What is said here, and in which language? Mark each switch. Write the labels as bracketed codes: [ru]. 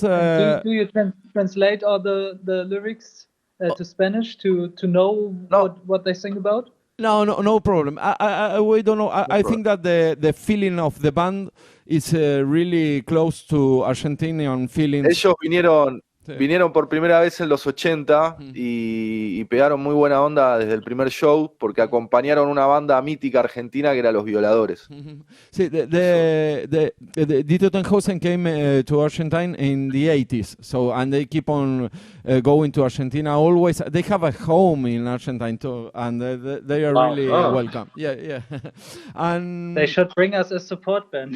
[en] Do you translate all the lyrics to Spanish to know what they sing about? No problem. We don't know. I think that the feeling of the band is really close to Argentinian feelings. [es] Ellos vinieron por primera vez en los 80 y pegaron muy buena onda desde el primer show porque acompañaron una banda mítica argentina que era Los Violadores. [en] Sí, the Dito Tenhausen came to Argentina in the 80s, and they keep on going to Argentina always. They have a home in Argentina too, and they are really welcome. Yeah. And they should bring us a support band.